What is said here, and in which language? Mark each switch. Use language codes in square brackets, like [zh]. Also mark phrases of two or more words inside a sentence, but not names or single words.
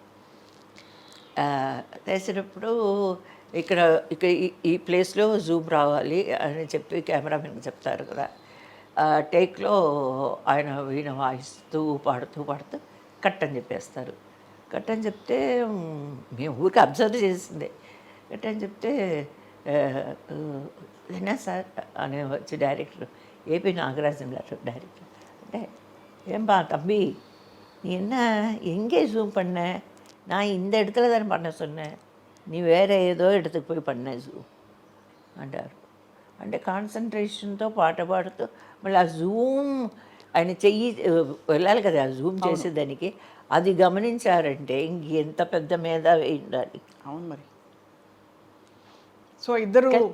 [te] చేసేటప్పుడు ఇక్కడ ఇక్కడ ఈ ప్లేస్లో జూమ్ రావాలి అని చెప్పి కెమెరామెన్కి చెప్తారు కదా. టేక్లో ఆయన వీణ వాయిస్తూ పాడుతూ కట్ అని చెప్పేస్తారు. కట్ అని చెప్తే మేము ఊరికి అబ్జర్వ్ చేసిందే. కట్ అని చెప్తే [ta] என்ன சார் [te] అని వచ్చి డైరెక్టర్, ఏపీ నాగరాజన్ గారు డైరెక్టర్, అంటే [ta] ஏன்பா தம்பி நீ என்ன எங்கே ஜூம் பண்ண, நான் இந்த இடத்துல தானே பண்ண சொன்னேன், நீ வேறு ఏదో இடத்துக்கு పోయి பண்ண [te] జూమ్ అంటారు. అంటే కాన్సన్ట్రేషన్తో పాట పాడుతూ మళ్ళీ ఆ జూమ్ ఆయన చెయ్యి వెళ్ళాలి కదా ఆ జూమ్ చేసేదానికి. అది గమనించారంటే ఇంకెంత పెద్ద మీద ఉండాలి. అవును మరి. సో ఇద్దరు